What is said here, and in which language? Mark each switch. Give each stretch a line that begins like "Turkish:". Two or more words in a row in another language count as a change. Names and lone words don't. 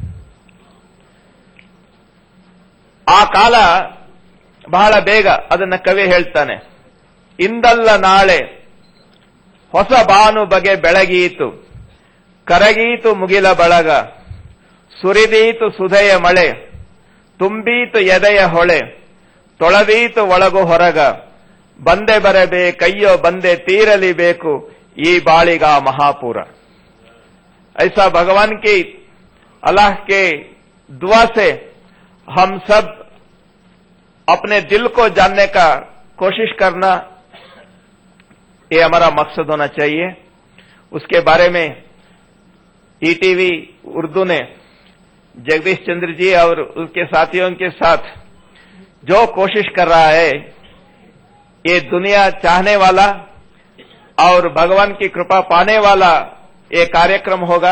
Kannada: ಆ ಕಾಲ ಬಹಳ ಬೇಗ, ಅದನ್ನ ಕವಿ ಹೇಳ್ತಾನೆ, ಇಂದಲ್ಲ ನಾಳೆ ಹೊಸ ಬಾನು ಬಗೆ ಬೆಳಗೀತು, ಕರಗೀತು ಮುಗಿಲ ಬಳಗ, ಸುರಿದೀತು ಸುಧೆಯ ಮಳೆ, ತುಂಬೀತು ಎದೆಯ ಹೊಳೆ, ತೊಳೆದೀತು ಒಳಗು ಹೊರಗ, ಬಂದೆ ಬರಬೇಕಯ್ಯೋ ಬಂದೆ ತೀರಲಿ ಬೇಕು ಈ ಬಾಳಿಗ महापुर।
Hindi: ऐसा भगवान की, अल्लाह के दुआ से हम सब अपने दिल को जानने का कोशिश करना ये हमारा मकसद होना चाहिए। उसके बारे में ईटीवी उर्दू ने जगदीश चंद्र जी और उसके साथियों के साथ जो कोशिश कर रहा है, ये दुनिया चाहने वाला और भगवान की कृपा पाने वाला ये कार्यक्रम होगा।